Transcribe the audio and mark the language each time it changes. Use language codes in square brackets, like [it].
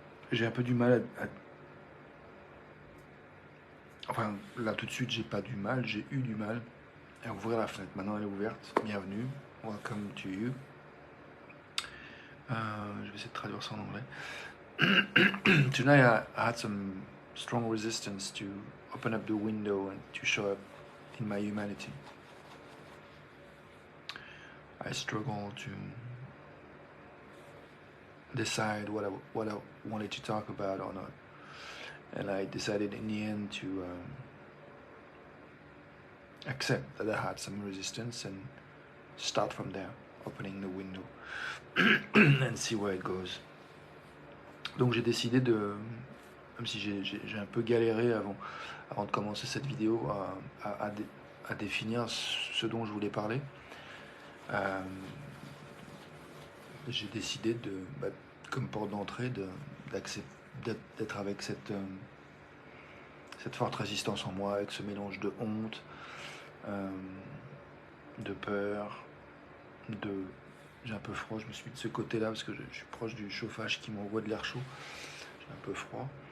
[fr] J'ai un peu du mal enfin là tout de suite j'ai pas du mal, j'ai eu du mal à ouvrir la fenêtre. Maintenant elle est ouverte, bienvenue, [en] welcome to you. [fr] Je vais essayer de traduire ça en anglais. [en] Tonight I had some strong resistance to open up the window and to show up in my humanity. I struggled to decide what I wanted to talk about or not, and I decided in the end to accept that I had some resistance and start from there, opening the window and see where it goes. [fr] Donc j'ai décidé de, même si j'ai un peu galéré avant de commencer cette vidéo, à définir ce dont je voulais parler. J'ai décidé comme porte d'entrée, d'être avec cette forte résistance en moi, avec ce mélange de honte, de peur, j'ai un peu froid, je me suis mis de ce côté-là parce que je suis proche du chauffage qui m'envoie de l'air chaud, j'ai un peu froid.